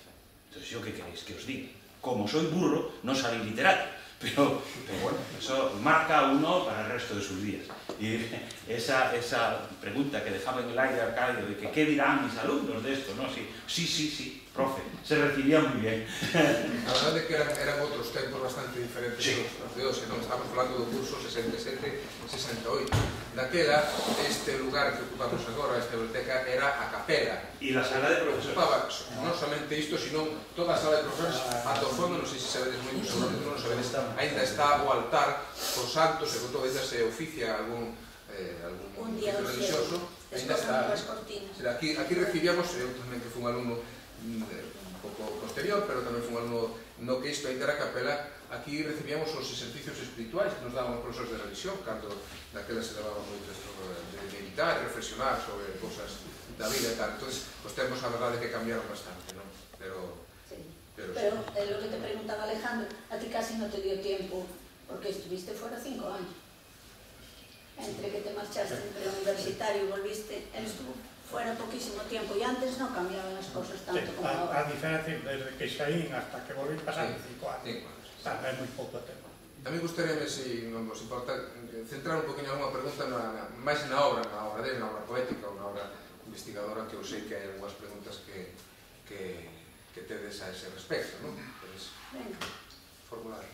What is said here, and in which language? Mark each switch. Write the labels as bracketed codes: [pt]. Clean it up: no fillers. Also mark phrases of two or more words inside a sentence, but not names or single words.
[es] Entonces, ¿yo qué queréis que os diga? Como soy burro, no salí literato, pero bueno, eso marca a uno para el resto de sus días. Y esa pregunta que dejaba en el aire Arcadio de que ¿qué dirán mis alumnos de esto? ¿No? Sí, profe, se recibía muy bien. La verdad es que eran otros tempos bastante diferentes los de hoxe, non? [gl] Estamos falando do curso 67-68. Daquela, este lugar que ocupamos agora, esta biblioteca, era a capela. E la sala de profesores. Ocupaba non somente isto, sino toda a sala de profesores, ata o fondo, non sei se sabedes moito, seguramente non sabedes, ainda está o altar con santos, e con todo ainda se oficia algún oficio religioso, ainda está. Aquí recibíamos, eu tamén que fui un alumno un pouco anterior, pero tamén fui un alumno no que isto ainda era capela. Aquí recibíamos os exercicios espirituais que nos daban os profesores de religión, cando naquela se levaba moito isto de meditar, reflexionar sobre cousas da vida e tal. Entón, os termos, a verdade, que cambiaron bastante, non? [es] Pero lo que te preguntaba Alejandro, a ti casi no te dio tiempo, porque estuviste fuera 5 años. Entre que te marchaste entre universitario y volviste, él estuvo fuera poquísimo tiempo y antes no cambiaban las cosas tanto como ahora. A diferencia, desde que saí hasta que volví pasaron 5 años. [gl] É moi pouco tempo. A mí gustaría, se non vos importa, centrar un poquinho alguma pregunta máis na obra dele, na obra poética ou na obra investigadora, que eu sei que hai algunhas preguntas que tedes a ese respecto, non? Podes formularlo.